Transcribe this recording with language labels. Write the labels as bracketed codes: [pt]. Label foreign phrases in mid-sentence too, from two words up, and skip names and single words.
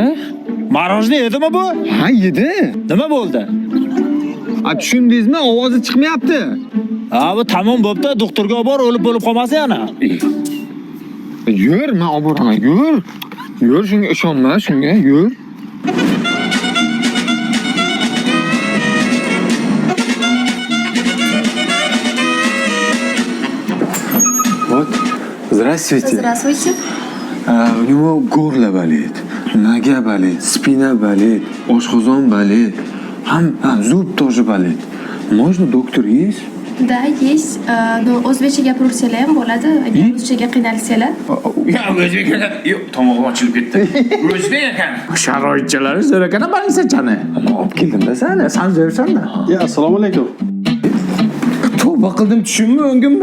[uz] Marojni yedimi bu? Ha, yedi. Nima bo'ldi? A tushundingizmi? Ovozi chiqmayapti. Ha, bu tamom bo'pti. Doktorga olib bor, o'lib bo'lib qolmasa yana. Yur, men olib boraman, yur. Yur, shunga ishonma, shunga, yur. [ru] Вот. Здравствуйте. Здравствуйте. У него горло болит, нога болит, спина болит, oshqozon болит. Zub тоже болит. Можно доктор есть? Да, есть. [uz] Но o'zbekcha gapirsalar ham bo'ladi. Agar ruschaga qiynalsalar. Ya o'zbek ekan. Yo'q, tomog'im ochilib ketdi. O'zbek ekan. Sharoitchalari zo'r ekan, balinsachani. Olib keldim-da sani. Sen zo'rsan-da. Ya, assalomu alaykum. Tavba qildim, tushunmi, o'ngimmi?